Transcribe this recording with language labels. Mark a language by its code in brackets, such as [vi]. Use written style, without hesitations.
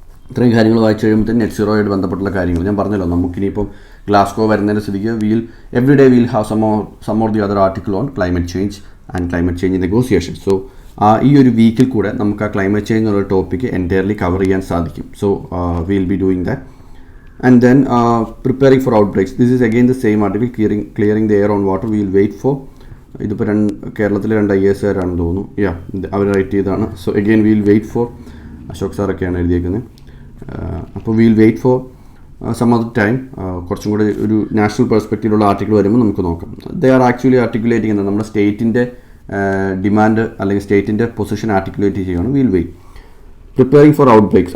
[ml] ഇത്രയും കാര്യങ്ങൾ വായിച്ചു കഴിയുമ്പോഴത്തേന് നെറ്റ് സീറോയായിട്ട് ബന്ധപ്പെട്ടുള്ള കാര്യങ്ങൾ ഞാൻ പറഞ്ഞല്ലോ. നമുക്കിനിയിപ്പം ഗ്ലാസ്ഗോ വരുന്നതിൻ്റെ സ്ഥിതിക്ക് [en] Every day we'll have some or the other article on climate change and climate change negotiation. [ml] So ഈ ഒരു വീക്കിൽ കൂടെ നമുക്ക് ആ ക്ലൈമറ്റ് ചേഞ്ച് എന്നുള്ള ടോപ്പിക്ക് എൻറ്റയർലി കവർ ചെയ്യാൻ സാധിക്കും. [en] So will be doing that. And then preparing for outbreaks. This is again the same article, clearing the air on water. We will wait for, [ml] ഇതിപ്പോൾ കേരളത്തിലെ 2 IAS കാരാണെന്ന് തോന്നുന്നു, അവർ right ചെയ്തതാണ്. [en] so again will wait for, [ml] Ashok സാറൊക്കെയാണ് എഴുതിയേക്കുന്നത്. അപ്പോൾ [en] will wait for some other time, [ml] കുറച്ചും കൂടെ ഒരു national പെർസ്പെക്റ്റീവിലുള്ള article വരുമ്പോൾ നമുക്ക് നോക്കാം. [en] they are actually articulating [ml] ചെയ്യുന്നത് നമ്മുടെ സ്റ്റേറ്റിൻ്റെ ഡിമാൻഡ് അല്ലെങ്കിൽ സ്റ്റേറ്റിൻ്റെ പൊസിഷൻ ആർട്ടിക്കുലേറ്റ് ചെയ്യുകയാണ്. [en] Will wait. Preparing for outbreaks.